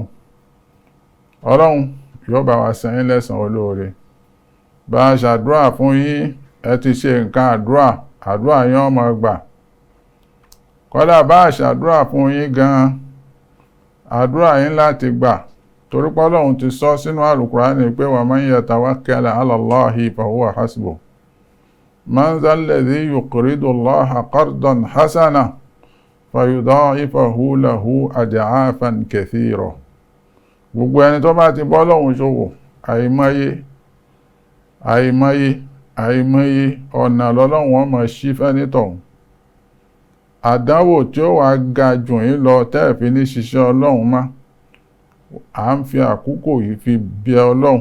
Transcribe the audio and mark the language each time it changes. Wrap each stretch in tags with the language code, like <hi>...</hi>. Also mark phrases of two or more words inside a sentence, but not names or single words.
<yo>Ọlọ́run yóò bá wa san yín lẹ́san olóore. Bá a ṣàdúrà fún yín, ẹ ti ṣe nǹkan àdúrà yín ó máa gbà. Kódà bá a ṣàdúrà fún yín gan-an, àdúrà yín láti gbà, torí pé Ọlọ́run ti sọ sínú Al-Qur'ani pé</yo> <ar>ومن يتوكل على الله فهو حسبه. من ذا الذي يقرض الله قرضا حسنا فيضاعفه له أضعافا كثيرة.</ar> <yo>Gbogbo ẹni tó bá ti bọ́ Ọlọ́run ṣòwò, àìmọye ọ̀nà lọ́lọ́run wọn máa ṣí fẹ́nítọ̀hún. Àdánwò tí ó wà ga jù yín lọ tẹ́ẹ̀fì ní ṣiṣẹ́ Ọlọ́run má, à ń fi àkókò yìí fi bẹ Ọlọ́run.</yo>